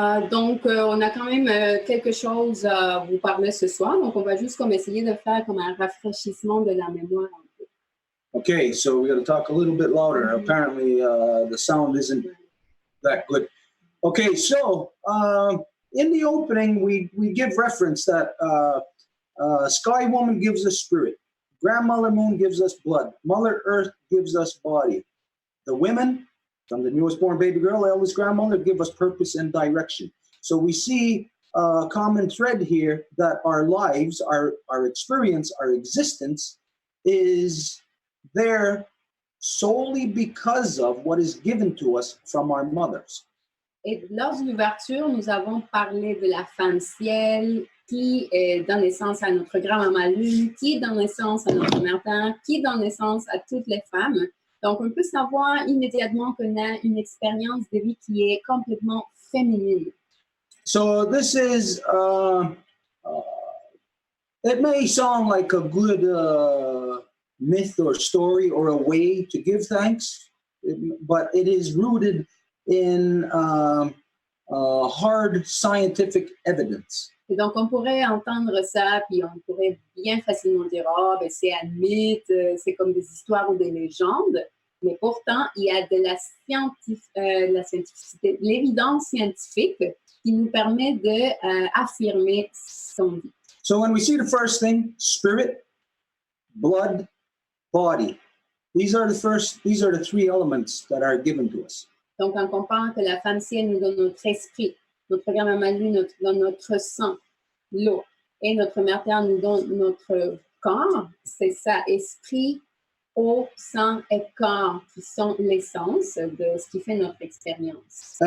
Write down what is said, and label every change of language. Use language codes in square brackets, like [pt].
[fr] Donc, on a quand même quelque chose à vous parler ce soir. Donc, on va juste comme essayer de faire comme un rafraîchissement de la mémoire un peu. [en] Okay, so we got to talk a little bit louder. Apparently, the sound isn't that good. Okay, so in the opening, we give reference that Sky Woman gives us spirit, Grandmother Moon gives us blood, Mother Earth gives us body. The women, from the newest born baby girl, eldest grandmother, give us purpose and direction. So we see a common thread here that our lives, our experience, our existence is there solely because of what is given to us from our mothers. [fr] Et lors de l'ouverture, nous avons parlé de la femme ciel qui donne naissance à notre grand-maman Lune, qui donne naissance à notre mère-terre, qui donne naissance à toutes les femmes. Donc, on peut savoir immédiatement qu'on a une expérience de vie qui est complètement féminine. [en] So this is, it may sound like a good myth or story or a way to give thanks, but it is rooted in hard scientific evidence. [fr] Et donc, on pourrait entendre ça, puis on pourrait bien facilement dire, oh, ben, c'est un mythe, c'est comme des histoires ou des légendes. Mais pourtant, il y a de la scientificité, l'évidence scientifique qui nous permet d'affirmer son vie. [en] So when we see the first thing, spirit, blood, body, these are the three elements that are given to us. [fr] Donc, on comprend que la femme ciel nous donne notre esprit, notre grand-maman Lune nous donne notre sang, l'eau, et notre mère terre nous donne notre corps. C'est ça, esprit, eau, sang et corps qui sont l'essence de ce qui fait notre expérience.